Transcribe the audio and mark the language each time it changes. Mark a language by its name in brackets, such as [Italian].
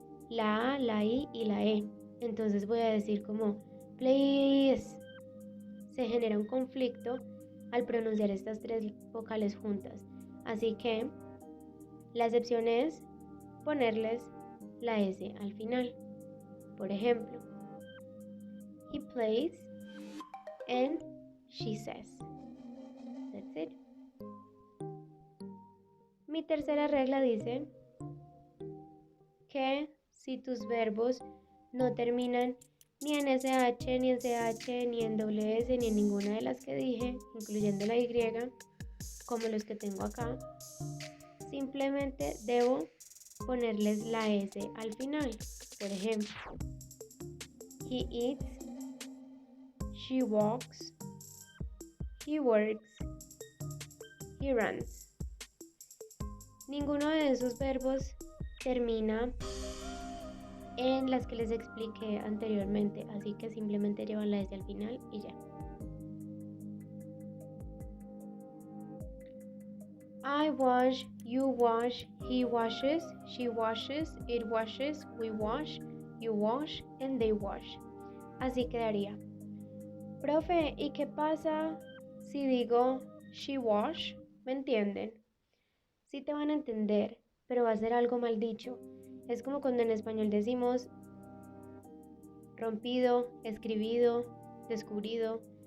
[Spanish] La A, la I y la E. Entonces voy a decir como please. Se genera un conflicto al pronunciar estas tres vocales juntas. Así que la excepción es ponerles la S al final. Por ejemplo, [English] he plays and she says. That's it. [Spanish] Mi tercera regla dice que si tus verbos no terminan ni en SH, ni en CH, ni en WS, ni en ninguna de las que dije, incluyendo la Y, como los que tengo acá, simplemente debo ponerles la S al final. Por ejemplo, [English] he eats, she walks, he works, he runs. [Spanish] Ninguno de esos verbos termina en las que les expliqué anteriormente, así que simplemente llevan la S al final y ya. [English] I wash, you wash, he washes, she washes, it washes, we wash, you wash, and they wash. [Spanish] Así quedaría. Profe, ¿y qué pasa si digo [English] she wash? [Spanish] ¿Me entienden? Sí te van a entender, pero va a ser algo mal dicho. Es como cuando en español decimos rompido, escribido, descubrido.